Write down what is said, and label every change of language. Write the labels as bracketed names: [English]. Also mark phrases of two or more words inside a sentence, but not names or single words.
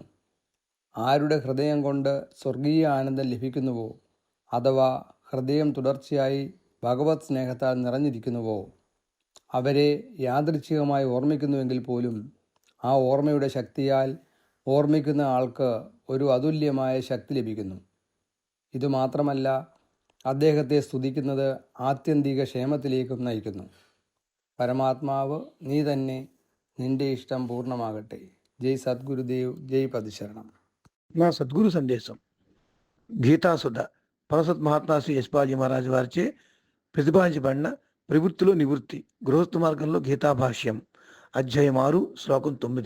[Malayalam] ആരുടെ ഹൃദയം കൊണ്ട് സ്വർഗീയ ആനന്ദം ലഭിക്കുന്നുവോ, അഥവാ ഹൃദയം തുടർച്ചയായി ഭഗവത് സ്നേഹത്താൽ നിറഞ്ഞിരിക്കുന്നുവോ, അവരെ യാദൃച്ഛികമായി ഓർമ്മിക്കുന്നുവെങ്കിൽ പോലും ആ ഓർമ്മയുടെ ശക്തിയാൽ ഓർമ്മിക്കുന്ന ആൾക്ക് ഒരു അതുല്യമായ ശക്തി ലഭിക്കുന്നു. ഇതുമാത്രമല്ല, അദ്ദേഹത്തെ സ്തുതിക്കുന്നത് ആത്യന്തിക ക്ഷേമത്തിലേക്കും നയിക്കുന്നു. പരമാത്മാവ് നീ തന്നെ, നിന്റെ [Telugu] ఇష్టం పూర్ణమాగట్టే. జై సద్గురుదేవ్, జై పదిశరణం. నా సద్గురు సందేశం గీతాసుధ పరసత్ మహాత్మా శ్రీ యశ్పాజీ మహారాజు వారిచే ప్రతిపాదించబడిన ప్రవృత్తిలో నివృత్తి గృహస్థ మార్గంలో గీతాభాష్యం అధ్యాయం 6 శ్లోకం 9.